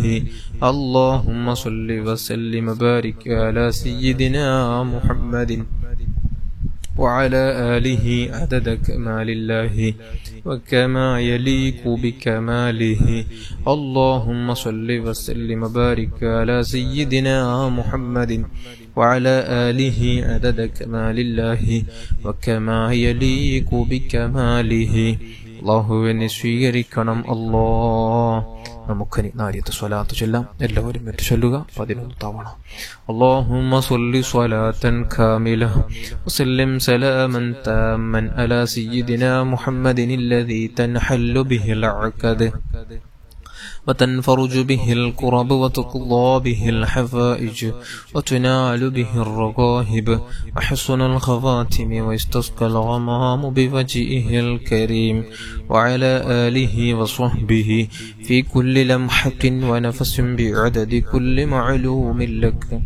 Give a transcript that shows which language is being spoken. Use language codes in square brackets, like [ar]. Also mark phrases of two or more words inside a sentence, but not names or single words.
[ar] اللهم صل وسلم وبارك على سيدنا محمد وعلى آله عدد كمال الله وكما يليق بكماله. اللهم صل وسلم وبارك على سيدنا محمد وعلى آله عدد كمال الله وكما يليق بكماله. [ml] അല്ലാഹുവിനെ സ്വീകരിക്കണം അല്ലാഹ്. നമുക്കനി നാരിയത്ത് സ്വലാത്ത് ചൊല്ലാം. എല്ലാവരും ഏറ്റു ചൊല്ലുക 11 തവണ. [ar] اللهم صل صلاة كاملة وسلم سلاما تاما على سيدنا محمد الذي تنحل به العقد وتنفرج به الكرب وتقضى به الحفائج وتنال به الرغائب وحسن الخواتم ويستسقى الغمام بوجهه الكريم وعلى آله وصحبه في كل لمحة ونفس بعدد كل معلوم لك.